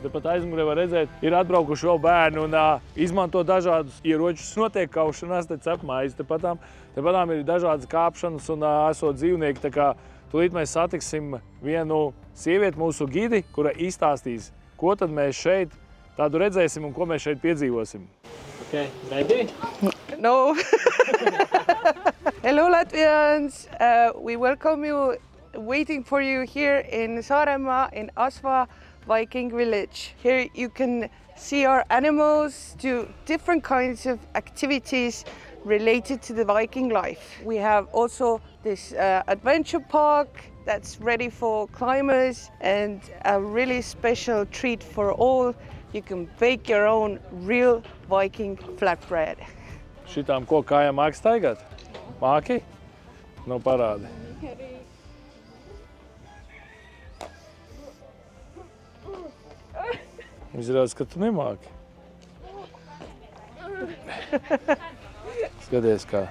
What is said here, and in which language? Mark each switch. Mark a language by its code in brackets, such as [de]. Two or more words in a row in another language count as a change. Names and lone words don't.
[lv] Tepat aizmugurē var redzēt, ir atbraukuši vēl bērni un izmanto dažādus ieročus. Notiek kaušanās, te cep maizi, tepatām ir dažādas kāpšanas un esot dzīvnieki. Tā kā tūlīt mēs satiksim vienu sievieti, mūsu gidi, kura izstāstīs, ko tad mēs šeit tādu redzēsim un ko mēs šeit piedzīvosim. [en] Okay, ready? No. Hello Latvians, we welcome you, waiting for you here in Saaremaa, in Asva Viking Village. Here you can see our animals, do different kinds of activities related to the Viking life. We have also this adventure park that's ready for climbers and a really special treat for all. You can bake your own real Viking flatbread. [lv] Šitām ko kājām māki staigāt? Māki? Nu, parādi. Izrādās, ka tu nemāki. Skaties kā.